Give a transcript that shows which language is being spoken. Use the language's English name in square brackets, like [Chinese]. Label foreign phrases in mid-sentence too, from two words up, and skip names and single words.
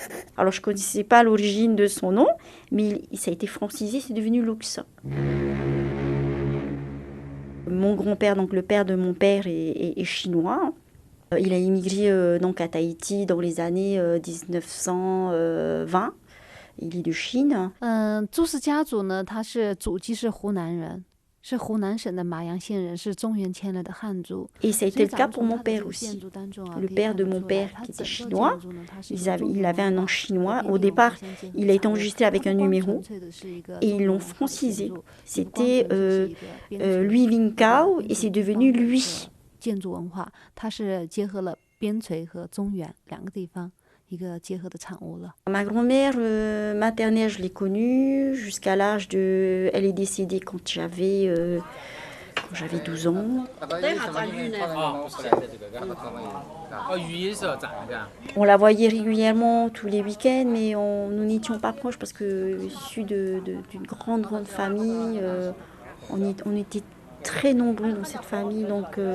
[French] Alors, je ne connaissais pas l'origine de son nom, mais ça a été francisé, c'est devenu Lux. Mon grand-père, donc le père de mon père, est chinois. Il a immigré donc à Tahiti dans les années 1920. Il est de Chine. [Chinese] 朱氏家族呢，他是祖籍是湖南人，是湖南省的马阳县人，是中原迁来的汉族。 [French] Et ça a été le cas pour mon père aussi. Le père de mon père, qui était chinois, il avait un nom chinois. Au départ, il a été enregistré avec un numéro et ils l'ont francisé. C'était Lui Linkao et c'est devenu Lui. [Chinese] 建筑文化，它是结合了边陲和中原两个地方一个结合的产物了。 [French] Ma grand-mère maternelle, je l'ai connue jusqu'à l'âge de... Elle est décédée quand j'avais 12 ans. On la voyait régulièrement tous les week-ends, mais nous n'étions pas proches parce que issus d'une grande famille, on était très nombreux dans cette famille, donc